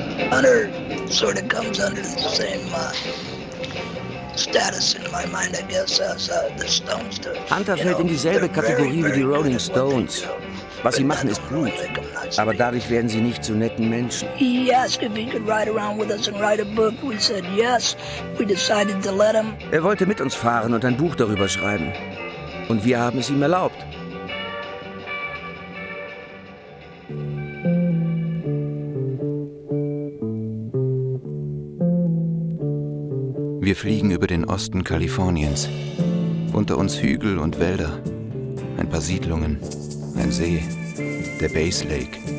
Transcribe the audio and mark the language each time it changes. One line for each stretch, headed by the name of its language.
English: Hunter sort of comes under the same status in my mind, I guess, as the Stones do.
German: Hunter fällt in dieselbe Kategorie wie die Rolling Stones. Was sie machen, ist gut, aber dadurch werden sie nicht zu netten Menschen.
English: He asked if he could ride around with us and write a book. We said yes. We decided to let him.
German: Er wollte mit uns fahren und ein Buch darüber schreiben. Und wir haben es ihm erlaubt. Wir fliegen über den Osten Kaliforniens. Unter uns Hügel und Wälder, ein paar Siedlungen, ein See, der Bass Lake.